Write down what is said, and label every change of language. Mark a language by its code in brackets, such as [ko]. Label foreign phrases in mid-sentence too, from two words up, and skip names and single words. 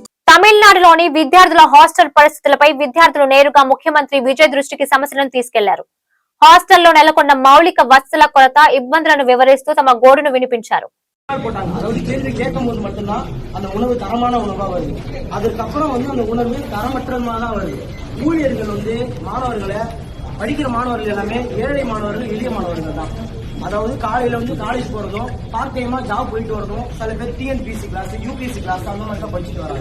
[te] తమిళనాడులోని విద్యార్థుల హాస్టల్ పరిస్థితులపై విద్యార్థులు నేరుగా ముఖ్యమంత్రి విజయ్ దృష్టికి సమస్యలను తీసుకెళ్లారు. హాస్టల్లో నెలకొన్న మౌలిక వసతుల కొరత, ఇబ్బందులను వివరిస్తూ తమ గోడును వినిపించారు. [ta] அதாவது கேள்வி கேட்கும் போது மட்டும்தான் அந்த உணவு தரமான உணவா வருது. அதுக்கப்புறம் அந்த உணவு தரமற்றமா தான் வருது. ஊழியர்கள் மாணவர்களை படிக்கிற மாணவர்கள் எல்லாமே ஏழை மாணவர்கள், எளிய மாணவர்கள் தான். அதாவது காலையில காலேஜ் போறதும், [en] part time job [ta] போயிட்டு வரதும், சில பேர் [en] TNPSC class, UPSC class [ta] அந்த மாதிரி தான் படிச்சுட்டு வராங்க.